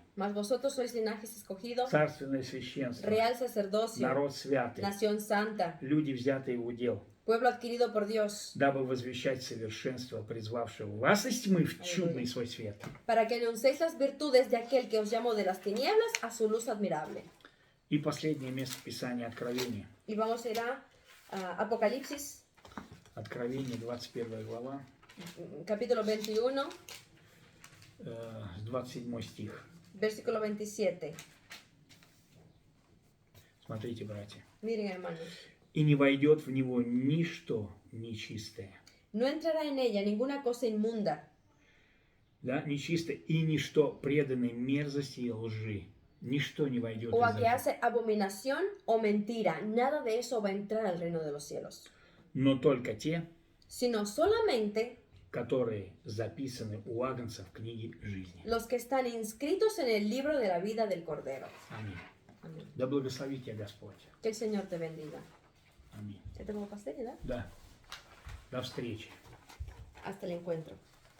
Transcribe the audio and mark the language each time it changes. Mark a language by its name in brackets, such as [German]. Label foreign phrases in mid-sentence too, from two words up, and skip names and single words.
[Spanish] Mas vosotros sois linajes escogido, [Russian] царственное священство, [Spanish] real sacerdocio, [Russian] народ святый, [Spanish] nación santa, [Russian] люди, взятые в удел, [Spanish] pueblo adquirido por Dios, [Russian] дабы возвещать совершенство, призвавшего вас из тьмы в чудный свой свет. [Spanish] para que anunciéis las virtudes de aquel que os llamó de las tinieblas a su luz admirable. [Russian] И последнее место Писания Откровения. [Spanish] Y vamos a ir a Apocalipsis, [Russian] Откровение, 21 глава, [Spanish] capítulo 21, [Russian] 27 стих. [Spanish] versículo 27. [Russian] Смотрите, братья. [Spanish] Miren, hermanos. [Russian] И не войдет в него ничто нечистое. [Spanish] No entrará en ella ninguna cosa inmunda, [Russian] Да, нечистое и ничто преданное мерзости и лжи. Ничто не войдет [Spanish] o a [Russian] из [Spanish] que [Russian] этого. [Spanish] hace abominación o mentira. Nada de eso va a entrar al reino de los cielos. [Russian] Но только те, [Spanish] Sino solamente [Russian] которые записаны у Агнца в книге жизни. [Spanish] los que están inscritos en el libro de la vida del Cordero. [Russian] Аминь. [Spanish] Amén. [Russian] Да благословит тебя Господь. [Spanish] Que el Señor te bendiga. [Russian] Аминь. Это было последнее, да? Да. До встречи. [Spanish] Hasta el encuentro.